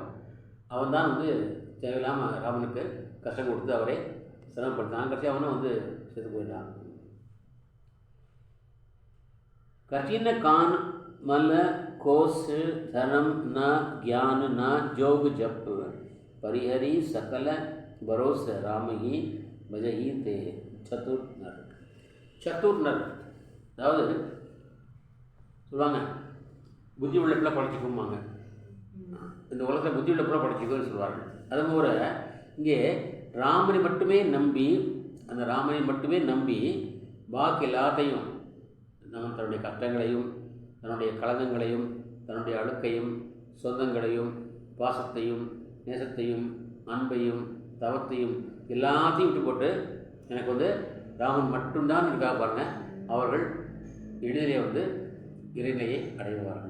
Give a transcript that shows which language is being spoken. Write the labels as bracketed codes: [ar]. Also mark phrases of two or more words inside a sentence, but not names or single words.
[ta] அவன் தான் தேவையில்லாமல் ராமனுக்கு கஷ்டம் கொடுத்து அவரை சிரமப்படுத்தான். கடைசி அவனும் செத்து போயிட்டான். [awa] कठिन कान मल कोश धर्म न ज्ञान न जोग जप परिहरी सकल भरोस राम ही भजही ते சதுர்நர். [ta] சதுர்நர் அதாவது சொல்லுவாங்க புத்தி உள்ள பிள்ளை படிச்சுக்கும்பாங்க. இந்த உலகத்தில் புத்தி உள்ள பிள்ளை படிச்சுக்குன்னு சொல்லுவார்கள். அதுபோல இங்கே ராமனை மட்டுமே நம்பி, அந்த ராமனை மட்டுமே நம்பி பாக்கி எல்லாத்தையும் நம்ம தன்னுடைய கஷ்டங்களையும் தன்னுடைய கலங்கங்களையும் தன்னுடைய அழுக்கையும் சொந்தங்களையும் பாசத்தையும் நேசத்தையும் அன்பையும் தவத்தையும் எல்லாத்தையும் விட்டு போட்டு எனக்கு வந்து ராமன் மட்டும்தான் இருக்கா பாருங்கள், அவர்கள் எளிதிலே இறைநிலையை அடைவார்கள்.